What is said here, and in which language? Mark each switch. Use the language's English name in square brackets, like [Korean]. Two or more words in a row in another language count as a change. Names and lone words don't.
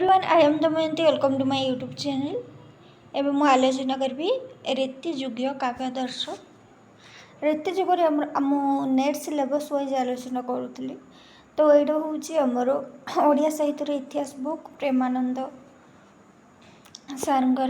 [English] everyone, I am Damayanti. Welcome to my YouTube channel. [Odia] ଏବେ ମୁଁ ଆଲୋଚନା କରିବି ରୀତିଯୁଗୀୟ କାବ୍ୟାଦର୍ଶ। ରୀତିଯୁଗରେ ଆମ [English] NET syllabus wise [Odia] ଆଲୋଚନା କରୁଥିଲି। ତ ଏଇଟା ହେଉଛି ଆମର ଓଡ଼ିଆ ସାହିତ୍ୟର ଇତିହାସ ବୁକ୍ ପ୍ରେମାନନ୍ଦ ସାରଙ୍କର।